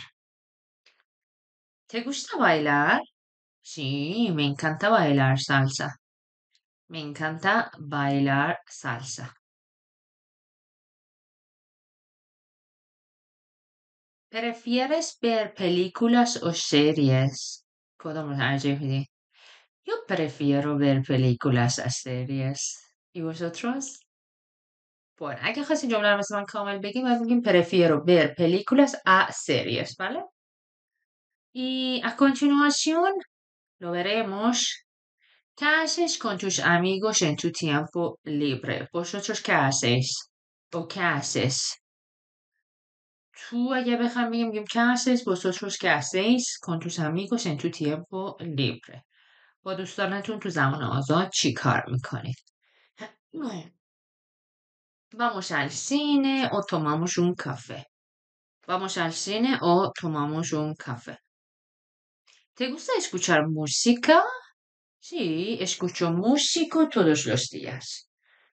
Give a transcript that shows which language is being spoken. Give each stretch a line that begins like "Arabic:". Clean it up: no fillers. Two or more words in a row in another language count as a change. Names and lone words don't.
Spanish: ¿Te gusta bailar? Sí, me encanta bailar salsa. Me encanta bailar salsa. ¿Prefieres ver películas o series؟
Persian: کدوم رو ترجیح میدی؟
Spanish: Yo prefiero ver películas a series. ¿Y vosotros? Bueno,
Persian: اگه خواستین جمله رو مثل من کامل بگیم باید بگیم
Spanish: prefiero ver películas a series, ¿vale? Y a continuación lo veremos. ¿Qué haces con tus amigos en tu tiempo libre? ¿Vosotros qué hacéis? ¿O qué haces? Tú
Persian: اگه بخوام بگیم
Spanish: ¿qué haces? ¿Vosotros qué hacéis con tus amigos en tu tiempo libre?
Persian: با دوستانتون تو زمان آزاد چی کار میکنید؟
Spanish: Vamos al cine o tomamos un café. Vamos al cine o tomamos un café. ¿Te gusta escuchar música? Sí, escucho música todos los días.